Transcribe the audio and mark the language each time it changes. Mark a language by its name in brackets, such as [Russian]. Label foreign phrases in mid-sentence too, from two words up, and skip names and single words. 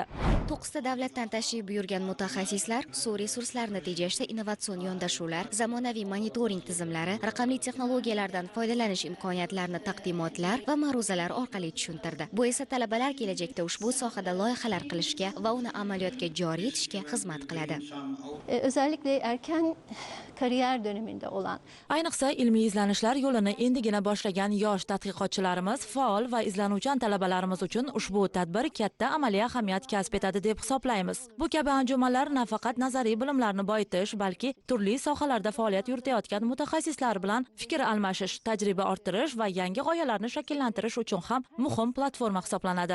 [Uzbek] 9 davlatdan tashrif buyurgan mutaxassislar suv resurslarini tejashda innovatsion yondashuvlar, zamonaviy monitoring tizimlari, raqamli texnologiyalardan foydalanish imkoniyatlarini taqdimotlar va ma'ruzalar orqali tushuntirdi. Bu esa talabalar kelajakda ushbu sohada loyihalar qilishga va uni amaliyotga joriy etishga xizmat qiladi. [Turkish] Özellikle erken kariyer döneminde olan. [Uzbek] Ayniqsa ilmiy izlanishlar yo'lini endigina boshlagan yosh tadqiqotchilarimiz, faol va izlanuvchan talabalarimiz uchun ushbu tadbir katta amaliy ahamiyat kasb etadi deb hisoblaymiz. Bu kabi anjumanlar nafaqat nazariy bilimlarni boyitish, balki turli sohalarda faoliyat yuritayotgan mutaxassislar bilan fikr almashish, tajriba orttirish va yangi g'oyalarni shakllantirish uchun ham muhim platforma hisoblanadi.